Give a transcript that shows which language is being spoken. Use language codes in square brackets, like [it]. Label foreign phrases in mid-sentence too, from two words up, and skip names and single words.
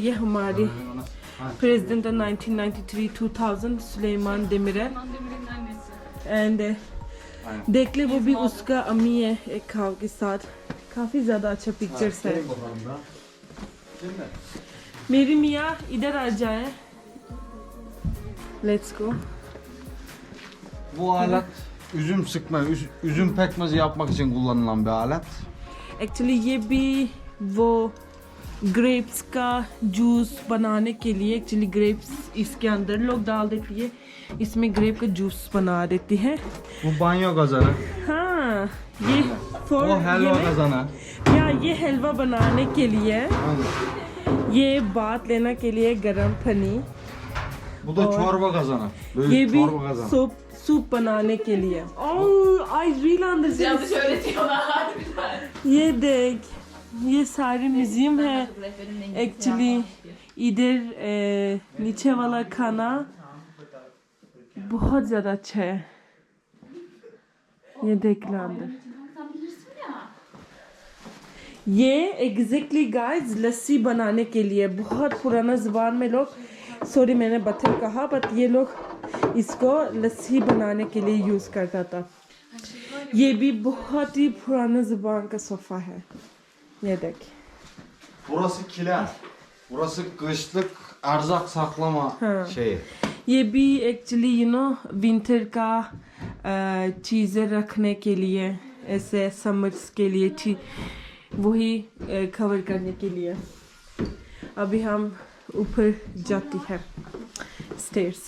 [hi] ये हमारे प्रेसिडेंट 1993-2000 सुलेमान देमिरेल। एंड देख ले वो भी उसका अम्मी है एक खाव के साथ। काफी ज्यादा अच्छा पिक्चर्स है। मेरी मियाँ इधर आ जाए। [en] Let's go. [tr] Bu alet üzüm sıkma, üzüm pekmezi yapmak için kullanılan bir alet. [hi] एक्चुअली ये भी वो ग्रेप्स का जूस बनाने के लिए, एक्चुअली ग्रेप्स इसके अंदर लोग डाल देती है, इसमें ग्रेप का जूस बना देती है। [tr] Bu banyo kazanı. [hi] हाँ, ये फॉर [tr] O helva kazanı. [hi] या ये हलवा बनाने के लिए, ये बात लेने के लिए गरम पानी। [tr] Bu da çorba kazanı. [hi] ये [tr] Büyük [hi] भी [tr] çorba kazanı. [hi] सूप बनाने के लिए। [en] Oh, I really understand. [tr] Yanlış öğretiyorlar harbiden. [hi] ये देख, ये सारे म्यूजियम है। एक्चुअली इधर नीचे वाला खाना बहुत ज़्यादा अच्छा है। ये देख लो अंदर। ये [en] exactly guys [hi] लस्सी बनाने के लिए बहुत पुराना ज़बान में लोग, सॉरी मैंने बटर कहा, बट ये लोग इसको लस्सी बनाने के लिए यूज़ करता था। ये भी बहुत ही पुराना ज़बान का सोफ़ा है। ये देख। [tr] Burası kiler. Burası kışlık erzak saklama şeyi. [hi] ये भी एक्चुअली विंटर का चीज़ें रखने के लिए, ऐसे समर्स के लिए वही कवर करने के लिए। अभी हम ऊपर जाती है स्टेयर से।